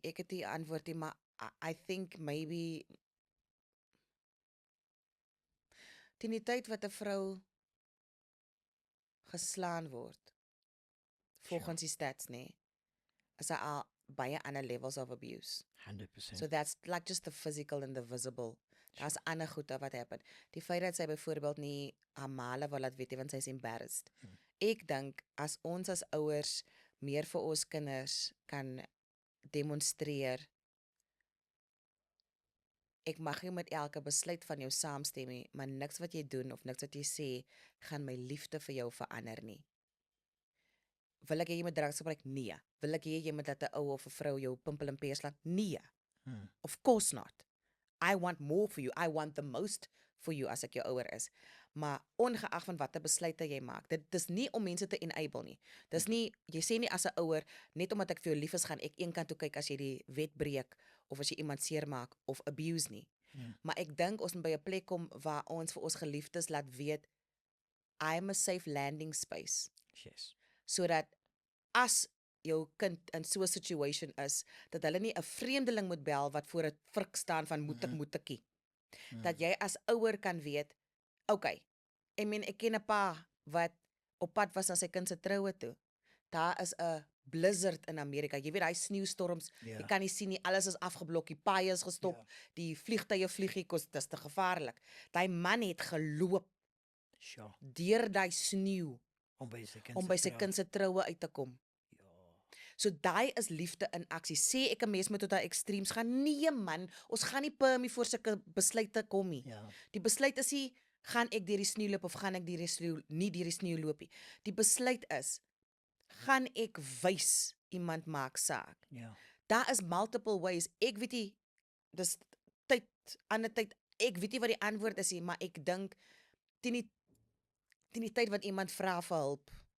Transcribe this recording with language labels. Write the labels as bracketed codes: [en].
[af] Ek het nie antwoord nie, maar [en] I think maybe [af] teen die tyd wat 'n vrou geslaan word, volgens die stats nê, is daar al baie ander levels of abuse. [en] 100%. So that's like just the physical and the visible. [af] Daar's ander goede wat happen. Die feit dat sy byvoorbeeld nie Amale wil laat weet nie, want sy is embarrassed. Ek dink as ons as ouers meer vir ons kinders kan demonstreer, ek mag nie met elke besluit van jou saamstem nie, maar niks wat jy doen of niks wat jy sê gaan my liefde vir jou verander nie. Wil ek hê jy moet drugs gebruik? Nee. Wil ek hê jy moet dat 'n ou of 'n vrou jou pimpel en peer slaan? [en] Nee. Of course not. I want more for you. I want the most for you as [af] ek jou ouer is. Maar ongeag van watter besluite jy maak, dit is nie om mense te enable nie. Dis nie, jy sê nie as 'n ouer, net omdat ek vir jou lief is, gaan ek eenkant toe kyk as jy die wet breek of as jy iemand seermaak of abuse nie. Maar ek dink ons moet by 'n plek kom waar ons vir ons geliefdes laat weet, [en] I'm a safe landing space. Yes. [af] Sodat as jou kind in so 'n situation is, dat hulle nie 'n vreemdeling moet bel wat voor 'n vrik staan van moet ekie. Dat jy as ouer kan weet, okay, ek ken 'n pa wat op pad was na sy kind se troue toe. Daar is 'n blizzard in Amerika. Jy weet, daai sneeustorms, Ja. jy kan nie sien nie, alles is afgeblok, die paaie is gestop, Ja. die vliegtye vlieg nie, dis te gevaarlik. Daai man het geloop [en] Sure. [af] deur daai sneeu Om by sy kind om by sy kind se troue uit te kom. Ja. So daai is liefde in aksie. Sê ek 'n mens moet tot daai extremes gaan? Nee man, ons gaan nie permie voor sulke besluite kom nie. Ja. Die besluit is nie, gaan ek deur die sneeu loop of gaan ek deur die sneeu nie deur die sneeu loop nie. Die besluit is, gaan ek wys iemand maak saak. Ja. Daar is [en] multiple ways. [af] Ek weet nie, dis tyd, ander tyd, ek weet nie wat die antwoord is nie, maar ek dink teen die tyd wat iemand vra vir hulp,